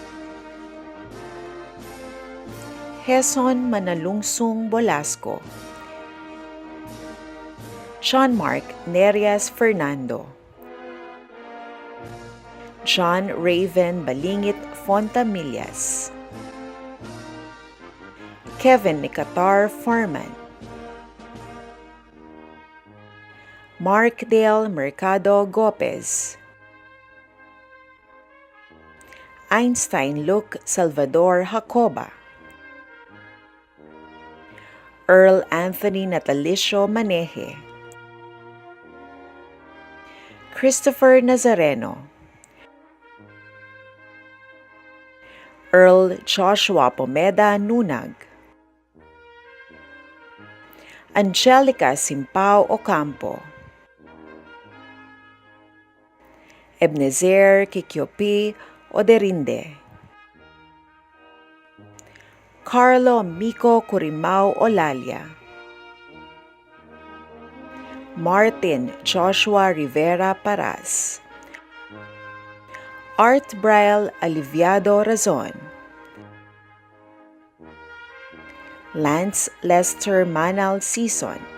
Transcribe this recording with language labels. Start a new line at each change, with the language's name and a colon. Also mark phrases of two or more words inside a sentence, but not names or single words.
Filipino: Heson Manalungsong Bolasco, John Mark Nerias Fernando, John Raven Balingit Fontamillas, Kevin Nicatar Foreman, Mark Dale Mercado Gopez, Einstein Luke Salvador Jacoba, Earl Anthony Natalicio Maneje, Christopher Nazareno, Earl Joshua Pomeda Nunag, Angelica Simpao Ocampo, Ebenezer Kikyopi Oderinde, Carlo Miko Curimao Olalia, Martin Joshua Rivera Paras, Art Braille Aliviado Razon, Lance Lester Manal Season,